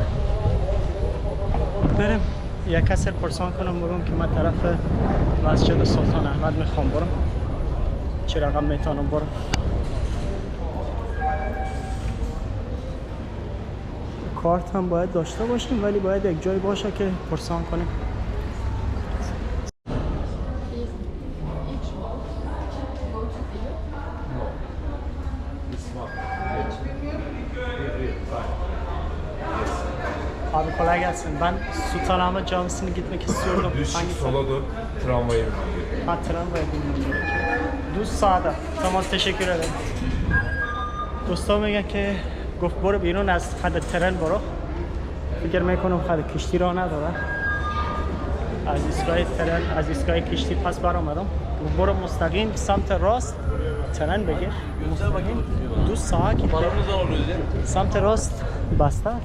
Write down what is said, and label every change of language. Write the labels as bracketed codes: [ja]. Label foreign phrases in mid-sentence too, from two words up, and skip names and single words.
[fa] بریم یک کسی پرسان کنم بگم که من طرف مسجد سلطان احمد میخوام برم، چه رقم میتونم برم. کارت هم باید داشته باشیم ولی باید یک جای باشه که پرسان کنیم. [tr] Abi kolay gelsin. Ben Sultanahmet Camisi'ne gitmek istiyordum. Düz sola dön, tramvaya bin. Ha, tramvaya binmem gerekiyor. Düz sağda. Tamam, teşekkür ederim. [fa] دوستا میگن که گفت برو بیرون از خط ترن برو. فکر میکنم خط کشتی را نداره. از ایستگاه ترن، از ایستگاه کشتی پس برآمدم. برو مستقیم سمت راست ترن بگیر. مستقیم دو ساعت که سمت راست بسته است.